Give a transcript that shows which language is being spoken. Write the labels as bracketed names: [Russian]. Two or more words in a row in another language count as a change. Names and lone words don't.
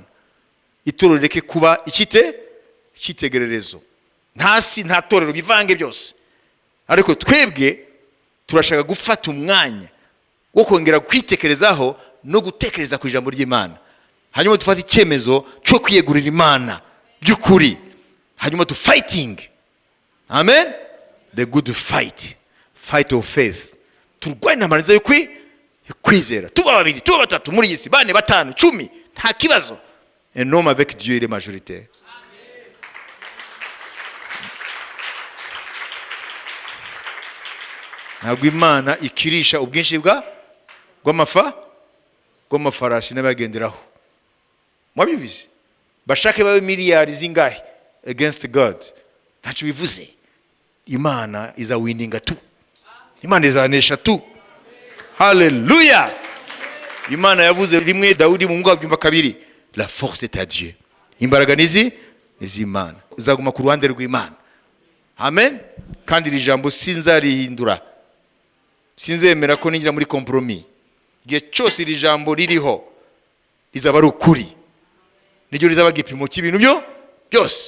[Kinyarwanda] Itorero reke kuba icyitegererezo, nta torero bivange byose. Ariko twebwe turashaka gufata umwanya wo kongera kwitekerezaho no gutekereza ku ijambo ry'Imana, hanyuma dufata icyemezo cyo kwiyegurira Imana by'ukuri, hanyuma tu fighting, amen, [English] the good fight of faith. [Kinyarwanda] Turwane amariza yo kwizera, tuba babiri, tuba batatu muri isi, 4, 5, 10, nta kibazo. [French] Un homme avec Dieu il est majoritaire. [Kinyarwanda] Ntabwo Imana ikirisha ubwinshi bw'amafarashi n'abagenderaho. Mwabivuze bashake babe miliyari zingahe [English] against God, [Kinyarwanda] ntacyo bivuze. Imana izawindinga tu, Imana izanesha tu. Haleluya. Imana yavuze rimwe, Dawudi mu mwaka wa 2, [French] la force est à Dieu. [Kinyarwanda] Imbaraga nizi Imana, uzaguma ku ruhande rw'Imana. Amen. Kandi iri jambo sinzarihindura, sinzemera ko ninjira muri kompromi. Igihe cyose iri jambo ririho rizaba ari ukuri, niryo rizaba gipimo cy'ibintu byose.